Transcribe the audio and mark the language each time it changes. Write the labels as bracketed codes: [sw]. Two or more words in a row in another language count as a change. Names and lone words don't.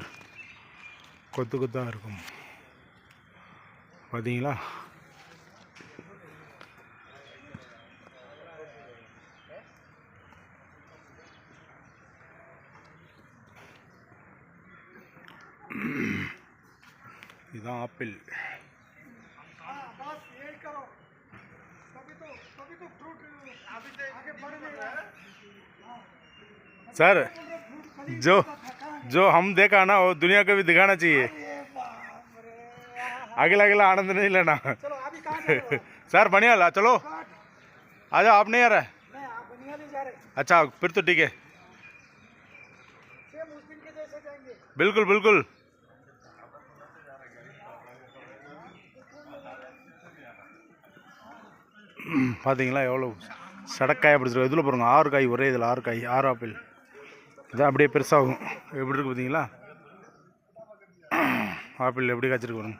[ta] கொத்து கொத்தாக இருக்கும் பார்த்தீங்களா. இதுதான் ஆப்பிள். [hi] सर जो हम देखा ना वो दुनिया को भी दिखाना चाहिए. अगला अगला आनंद नहीं लेना. सर बढ़िया ला चलो आ जाओ. आप नहीं आ रहे? अच्छा फिर तो ठीक है. बिल्कुल बिल्कुल. [ta] பார்த்தீங்களா எவ்வளோ சடக்காய் பிடிச்சிருக்கு. இதில் பாருங்கள் 6 காய், ஒரே இதில் 6 காய், 6 ஆப்பிள். இதான் அப்படியே பெருசாகும். எப்படி இருக்குது பார்த்தீங்களா. ஆப்பிள் எப்படி காய்ச்சிருக்கு பாருங்க.